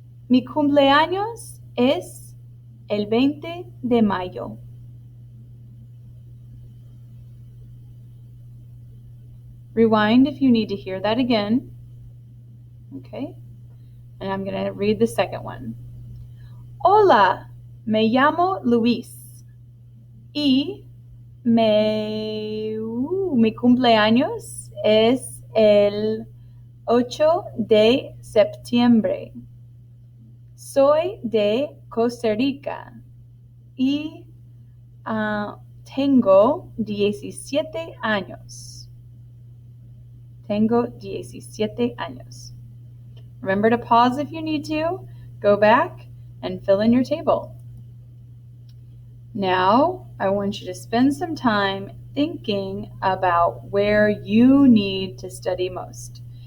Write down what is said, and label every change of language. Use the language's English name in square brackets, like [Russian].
[Spanish] Mi cumpleaños es el 20 de mayo. [English] Rewind if you need to hear that again. Okay. And I'm going to read the second one. [Spanish] Hola, me llamo Luis. Y mi cumpleaños es el 8 de septiembre. Soy de Costa Rica y tengo 17 años. Tengo 17 años. [English] Remember to pause if you need to, go back, and fill in your table. Now, I want you to spend some time thinking about where you need to study most.